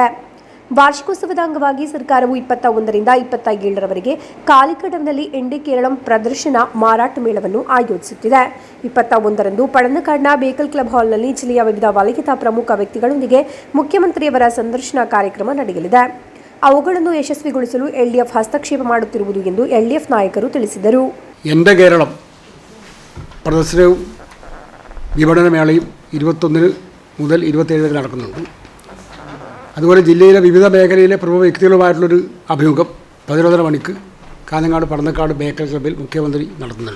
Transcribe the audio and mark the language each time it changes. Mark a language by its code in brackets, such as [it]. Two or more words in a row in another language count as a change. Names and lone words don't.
[kn] ವಾರ್ಷಿಕೋತ್ಸವದ ಅಂಗವಾಗಿ ಸರ್ಕಾರವು 21ರಿಂದ 27ರವರೆಗೆ ಕಾಲಿಕಡಂನಲ್ಲಿ ಎಂಡಿ ಕೇರಳಂ ಪ್ರದರ್ಶನ ಮಾರಾಟ ಮೇಳವನ್ನು ಆಯೋಜಿಸುತ್ತಿದೆ. 21ರಂದು ಪಳನಕಾಡ್ನ ಬೇಕಲ್ ಕ್ಲಬ್ ಹಾಲ್ನಲ್ಲಿ ಜಿಲ್ಲೆಯ ವಿವಿಧ ವಲಯದ ಪ್ರಮುಖ ವ್ಯಕ್ತಿಗಳೊಂದಿಗೆ ಮುಖ್ಯಮಂತ್ರಿಯವರ ಸಂದರ್ಶನ ಕಾರ್ಯಕ್ರಮ ನಡೆಯಲಿದೆ. ಅವುಗಳನ್ನು ಯಶಸ್ವಿಗೊಳಿಸಲು ಎಲ್ಡಿಎಫ್ ಹಸ್ತಕ್ಷೇಪ ಮಾಡುತ್ತಿರುವುದು ಎಂದು ಎಲ್ಡಿಎಫ್ ನಾಯಕರು ತಿಳಿಸಿದರು. [ml] എൻ്റെ കേരളം പ്രദർശനവും വിപണനമേളയും 21 മുതൽ 27 നടക്കുന്നുണ്ട്. അതുപോലെ ജില്ലയിലെ വിവിധ മേഖലയിലെ പ്രമുഖ വ്യക്തികളുമായിട്ടുള്ളൊരു അഭിമുഖം 11:30 മണിക്ക് കാഞ്ഞങ്ങാട് പടന്നക്കാട് ബേക്കൽ ക്ലബ്ബിൽ മുഖ്യമന്ത്രി നടത്തുന്നുണ്ട്.